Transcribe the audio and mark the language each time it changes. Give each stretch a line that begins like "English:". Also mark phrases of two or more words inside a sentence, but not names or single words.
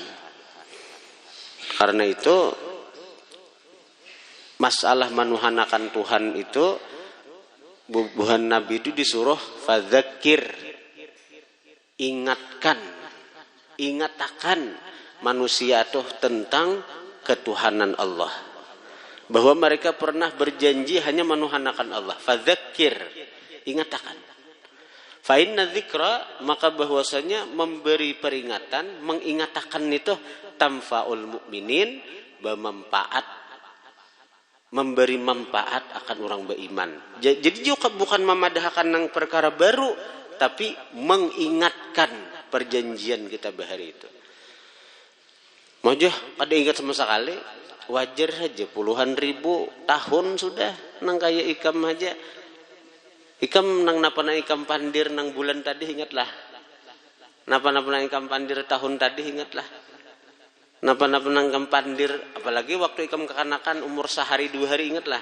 Banjar: Karena itu masalah manuhanakan Tuhan itu bubuhan Nabi itu disuruh fadzakir, ingatakan manusia tuh tentang ketuhanan Allah, bahwa mereka pernah berjanji hanya menuhanakan Allah. Fadzakir, ingatakan.
Arabic: Fa inna dzikra,
Banjar: maka bahwasanya memberi peringatan, mengingatakan itu
Arabic: tamfaul mukminin,
Banjar: bermanfaat, memberi manfaat akan orang beriman. Jadi juga bukan memadahkan nang perkara baru, tapi mengingatkan perjanjian kita bahari itu. Mojah ada ingat sama sekali, wajar saja puluhan ribu tahun sudah nang kaya ikam aja. Ikam nang napa ikam pandir nang bulan tadi ingatlah. Napa ikam pandir tahun tadi ingatlah. Napa ikam pandir, apalagi waktu ikam kekanakan umur sehari 2 hari ingatlah.